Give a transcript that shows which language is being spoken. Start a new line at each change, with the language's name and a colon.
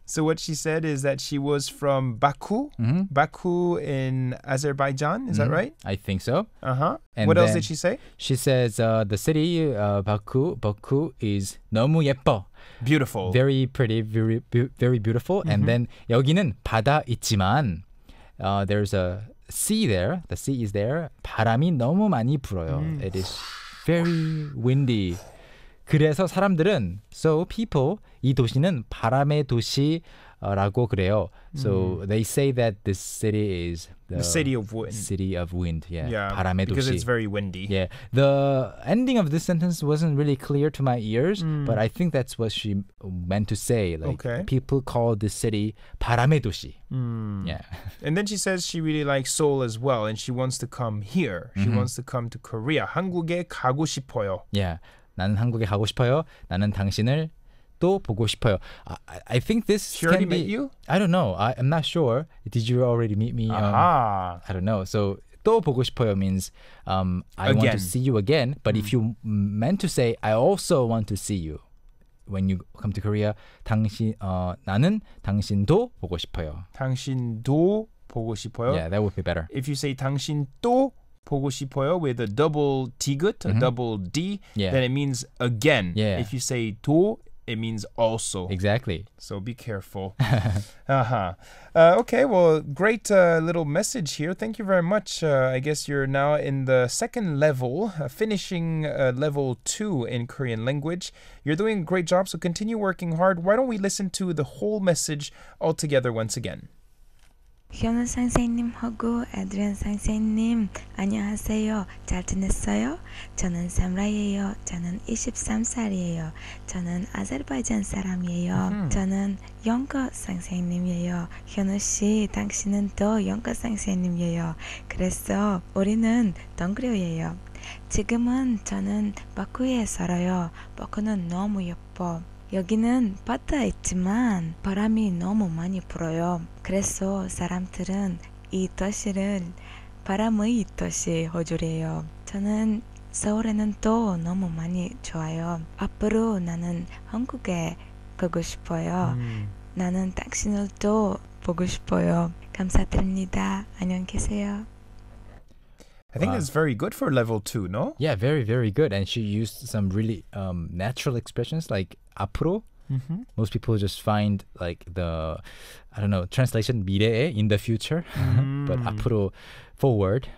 English: So what she said is that she was from Baku. Baku in Azerbaijan. Is that right? I think so. Uh-huh. And What else then did she say? She says the city Baku is
Korean: 너무 예뻐.
English: Beautiful. Very pretty, very beautiful. And then
Korean: 여기는 바다 있지만
English: there's a sea there. The sea is there.
Korean: 바람이 너무 많이 불어요.
English: It is very windy.
Korean: 그래서 사람들은
English: so people
Korean: 이 도시는 바람의 도시라고 그래요.
English: So they say that this city is the city of wind. City of wind. Yeah. Yeah.
Korean: 바람의
English: because
Korean: 도시.
English: it's very windy. Yeah. The ending of this sentence wasn't really clear to my ears, but I think that's what she meant to say. Like people call this city
Korean: 바람의 도시.
English: Yeah. And then she says she really likes Seoul as well, and she wants to come here. She wants to come to Korea.
Korean: 한국에 가고 싶어요. Yeah. 나는 한국에 가고 싶어요. 나는 당신을 또 보고 싶어요.
English: I think this She already can be. met you? I don't know. I'm not sure. Did you already meet me? Ah. I don't know. So
Korean: 또 보고 싶어요
English: means I want Again. to see you again. But if you meant to say I also want to see you when you come to Korea,
Korean: 나는 당신도 보고 싶어요. 당신도 보고 싶어요.
English: Yeah, that would be better. If you say
Korean: 당신 또 보고 싶어요
English: with a double 디귿, a double D, Yeah. then it means again. Yeah. If you say 도, it means also. Exactly. So be careful. Okay, well, great little message here. Thank you very much. I guess you're now in the second level, finishing level 2 in Korean language. You're doing a great job, so continue working hard. Why don't we listen to the whole message all together once again?
Korean: 현우 선생님하고 에드리안 선생님 안녕하세요. 잘 지냈어요? 저는 삼라예요. 저는 23살이에요. 저는 아제르바이잔 사람이에요. 저는 영어 선생님이에요. 현우 씨, 당신은 또 영어 선생님이에요. 그래서 우리는 동료예요. 지금은 저는 바쿠에 살아요. 바쿠는 너무 예뻐. 여기는 바다가 있지만 바람이 너무 많이 불어요. 그래서 사람들은 이 도시를 바람의 도시 호주래요. 저는 서울에는 또 너무 많이 좋아요. 앞으로 나는 한국에 가고 싶어요. 나는 당신을 또 보고 싶어요. 감사드립니다. 안녕히 계세요.
English: I think Wow. that's very good for level 2, no? Yeah, very, very good. And she used some really natural expressions like 앞으로. Most people just find like the, I don't know, translation 미래에, in the future. But 앞으로, forward.